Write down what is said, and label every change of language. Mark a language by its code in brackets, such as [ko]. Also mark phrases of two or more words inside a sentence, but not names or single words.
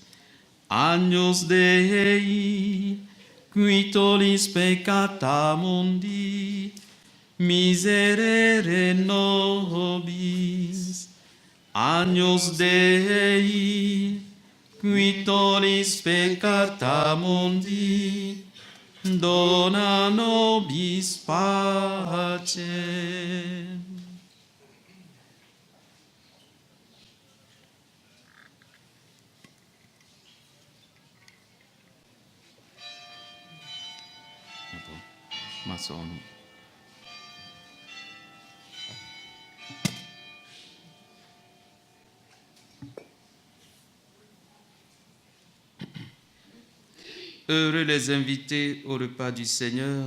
[la] Agnus Dei, qui tollis peccata mundi, miserere nobis. Agnus Dei, qui tollis peccata mundi, dona nobis pacem. [fr] Maçon. Heureux les invités au repas du Seigneur.